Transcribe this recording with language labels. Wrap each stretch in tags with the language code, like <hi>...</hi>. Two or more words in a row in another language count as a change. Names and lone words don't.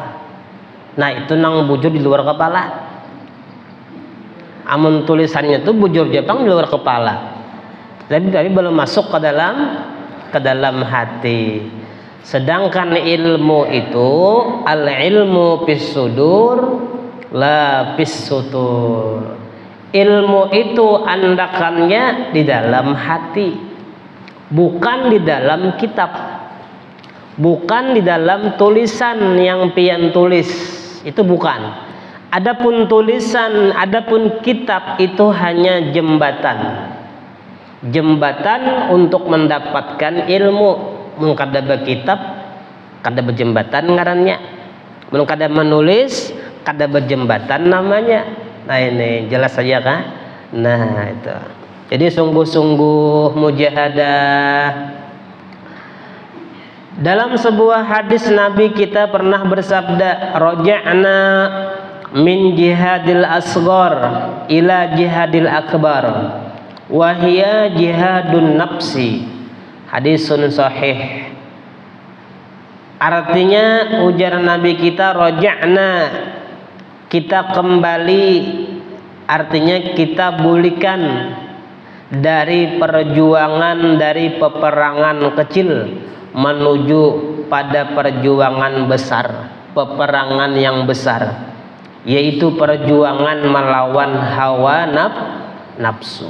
<bjn>Nah itu nang bujur di luar kepala. Amun tulisannya tuh bujur Jepang di luar kepala, tapi belum masuk ke dalam hati.</bjn> <id>Sedangkan ilmu itu</id> <ar>العلم في الصدور لا في السطور.</ar> <id>Ilmu itu andakannya di dalam hati, bukan di dalam kitab, bukan di dalam tulisan yang pian tulis, itu bukan. Adapun tulisan, adapun kitab itu hanya jembatan untuk mendapatkan ilmu.</id> <bjn>Mun kada berkitab, kada berjembatan ngarannya. Mun kada menulis, kada berjembatan namanya.</bjn> <id>Nah ini jelas saja kan? Nah itu. Jadi sungguh-sungguh mujahadah. Dalam sebuah hadis Nabi kita pernah bersabda,</id> <ar>رجعنا من الجهاد الأصغر إلى الجهاد الأكبر وهي جهاد النفس. حديث صحيح.</ar> <id>Artinya ujar Nabi kita, raja'na, kita kembali, artinya kita bulikan dari perjuangan, dari peperangan kecil menuju pada perjuangan besar, peperangan yang besar, yaitu perjuangan melawan hawa nafsu.</id>